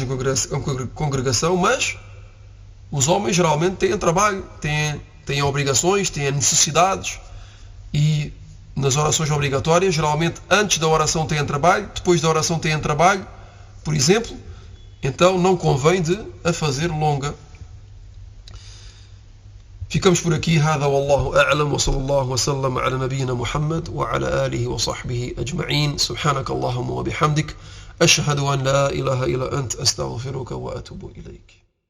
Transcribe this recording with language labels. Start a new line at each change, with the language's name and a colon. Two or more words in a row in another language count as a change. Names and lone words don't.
Portuguese: em congregação, mas os homens geralmente têm trabalho, têm obrigações, têm necessidades, e nas orações obrigatórias, geralmente antes da oração têm trabalho, depois da oração têm trabalho, por exemplo, então não convém de a fazer longa. Ficamos por aqui.
Arabic: هذا والله أعلم وصلى الله وسلم على نبينا محمد وعلى آله وصحبه أجمعين. سبحانك اللهم وبحمدك أشهد أن لا إله إلا أنت أستغفرك وأتوب إليك.